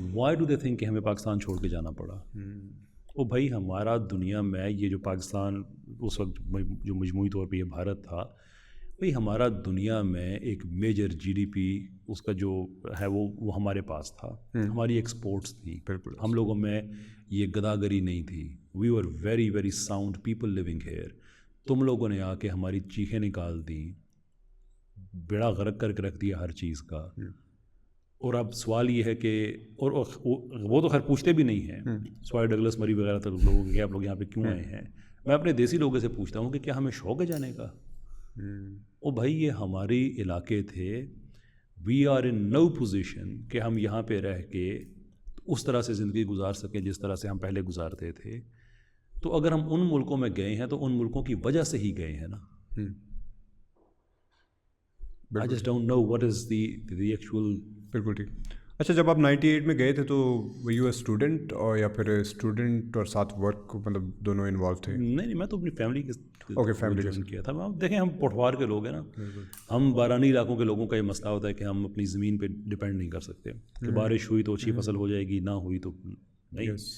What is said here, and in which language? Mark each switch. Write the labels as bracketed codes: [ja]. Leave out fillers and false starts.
[en] why do they think [ur] کہ ہمیں پاکستان چھوڑ کے جانا پڑا؟ وہ بھائی ہمارا دنیا میں یہ جو پاکستان اس وقت جو مجموعی طور پہ یہ بھارت تھا، بھائی ہمارا دنیا میں ایک میجر جی ڈی پی اس کا جو ہے وہ ہمارے پاس تھا. ہماری ایکسپورٹس تھی. ہم لوگوں میں یہ گداگری نہیں تھی. [en] We were very very sound people living here. [ur] تم لوگوں نے آ کے ہماری چیخیں نکال دیں، بیڑا غرق کر کے رکھ دیا ہر چیز کا. اور اب سوال یہ ہے کہ اور وہ تو خیر پوچھتے بھی نہیں ہیں، سوائے ڈگلس مری وغیرہ تک لوگوں کہ آپ لوگ یہاں پہ کیوں آئے ہیں. میں اپنے دیسی لوگوں سے پوچھتا ہوں کہ کیا ہمیں شوق ہے جانے کا؟ او بھائی یہ ہماری علاقے تھے. [en] we are in no position [ur] کہ ہم یہاں پہ رہ کے اس طرح سے زندگی گزار سکیں جس طرح سے ہم پہلے گزارتے تھے. تو اگر ہم ان ملکوں میں گئے ہیں تو ان ملکوں کی وجہ سے ہی گئے ہیں نا. [en] I just don't know what is the actual. [ur] بالکل ٹھیک. اچھا، جب آپ 98 میں گئے تھے تو یو اے اسٹوڈنٹ اور یا پھر اسٹوڈنٹ اور ساتھ ورک مطلب دونوں انوالو تھے؟ نہیں، میں تو اپنی فیملی کے فیملی جوائن کیا تھا. دیکھیں ہم پٹوار کے لوگ ہیں نا، ہم بارانی علاقوں کے لوگوں کا یہ مسئلہ ہوتا ہے کہ ہم اپنی زمین پہ ڈپینڈ نہیں کر سکتے کہ بارش ہوئی تو اچھی فصل ہو جائے گی، نہ ہوئی تو نہیں.